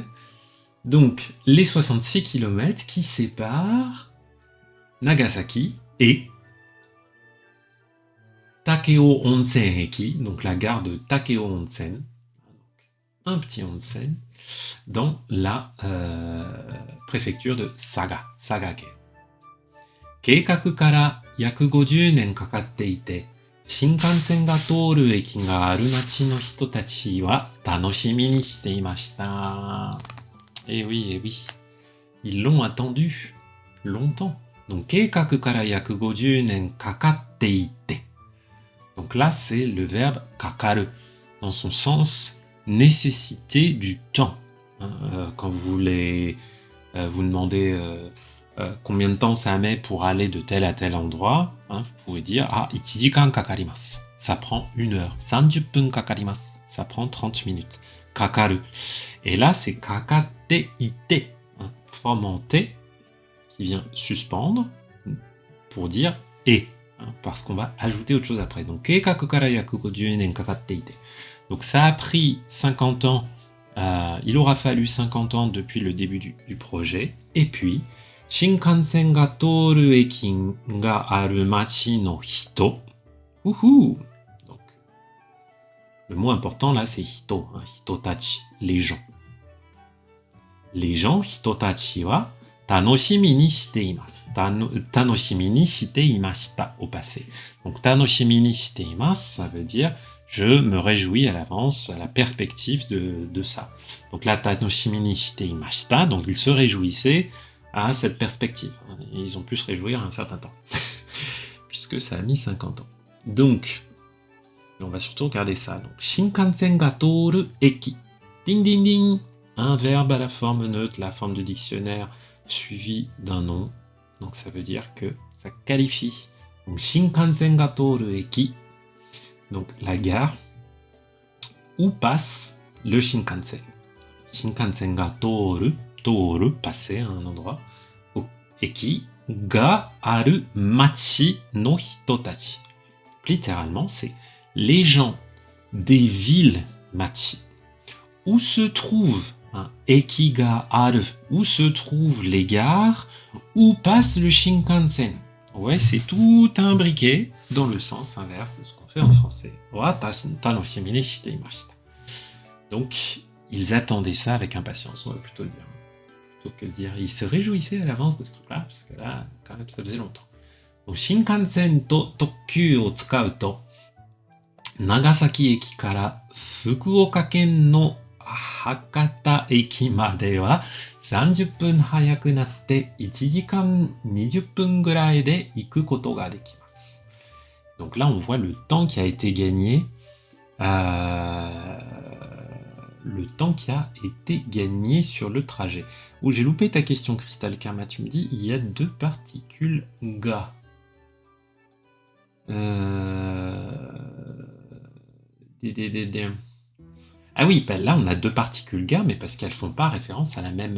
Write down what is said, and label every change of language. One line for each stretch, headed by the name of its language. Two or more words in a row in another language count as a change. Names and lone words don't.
French: Donc, les 66 km qui séparent Nagasaki et Takeo Onsen Eki, donc la gare de Takeo Onsen, un petit onsen, dans la préfecture de Saga-ken.
Japanese: 計画から約50年かかっていて、新幹線が通る駅がある町の人たちは楽しみにしていました.
French: Eh oui, ils l'ont attendu longtemps. Donc,
Japanese: 計画から約50年かかっていて.
French: Donc là, c'est le verbe kakaru, dans son sens nécessité du temps. Quand vous demandez combien de temps ça met pour aller de tel à tel endroit, hein, vous pouvez dire ah,
Japanese: 1時間かかります.
French: Ça prend 1 heure.
Japanese: 30 分かかります.
French: Ça prend 30 minutes.
Japanese: かかる.
French: Et là, c'est かかっていて. Hein, forme en T qui vient suspendre pour dire et. Hein, parce qu'on va ajouter autre chose après. Donc,
Japanese: 計画から約50年かかっていて.
French: Donc, ça a pris 50 ans. Il aura fallu 50 ans depuis le début du projet. Et puis,
Japanese: 新幹線が通る駅がある町の人.
French: Ouhou! Donc, le mot important là, c'est hito, hein, hitotachi, les gens. Les gens,
Japanese: 人たちは楽しみにしています. 楽しみにしていました
French: au passé. Donc,
Japanese: 楽しみにしています,
French: ça veut dire je me réjouis à l'avance, à la perspective de ça. Donc là,
Japanese: 楽しみにしていました,
French: donc ils se réjouissaient à cette perspective. Ils ont pu se réjouir un certain temps, puisque ça a mis 50 ans. Donc, on va surtout regarder ça.
Japanese: Donc, 新幹線が通る駅. Ding ding ding.
French: Un verbe à la forme neutre, la forme de dictionnaire, suivi d'un nom. Donc, ça veut dire que ça qualifie. Donc,
Japanese: 新幹線が通る駅.
French: Donc, la gare où passe le Shinkansen.
Japanese: 新幹線が通る. Toru,
French: passer à un endroit.
Japanese: 駅がある町の人たち.
French: Littéralement, c'est les gens des villes machi. Où se trouvent
Japanese: 駅がある,
French: où se trouvent les gares, où passe le Shinkansen. Ouais, c'est tout imbriqué dans le sens inverse de ce qu'on fait en français. Donc, ils attendaient ça avec impatience, on va plutôt le dire. Plutôt que de dire, ils se réjouissaient à l'avance de ce truc-là, parce que là, quand même, ça faisait longtemps. Donc,
Japanese: 新幹線と特急を使うと、長崎駅から福岡県の博多駅までは 30 分早くなって1時間20分ぐらいで行くことができます.
French: Donc là, on voit le temps qui a été gagné. Le temps qui a été gagné sur le trajet. Oh, j'ai loupé ta question, Crystal Karma. Tu me dis, il y a 2 particules ga. Ah oui, ben là, on a 2 particules ga, mais parce qu'elles font pas référence à la même...